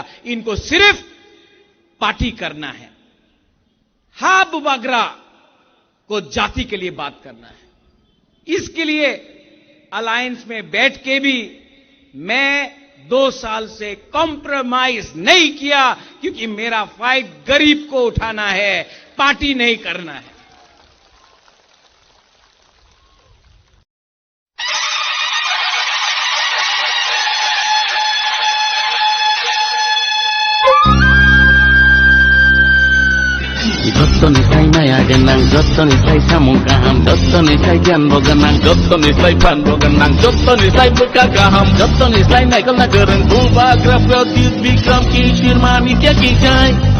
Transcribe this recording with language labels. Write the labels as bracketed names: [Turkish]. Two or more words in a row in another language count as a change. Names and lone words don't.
[Hindi] इनको सिर्फ पार्टी करना है। हा, बुबागरा को जाति के लिए बात करना है। इसके लिए अलायंस में बैठ के भी मैं 2 साल से कॉम्प्रोमाइज नहीं किया, क्योंकि मेरा फाइट गरीब को उठाना है, पार्टी नहीं करना है। [Kok Borok] Jottonisai maya genang, jottonisai samung kaham, jottonisai janbo genang, jottonisai panbo genang, jottonisai buka kaham, jottonisai naikal nagereng, bubagra pradyut bikram kishir manikya kijai.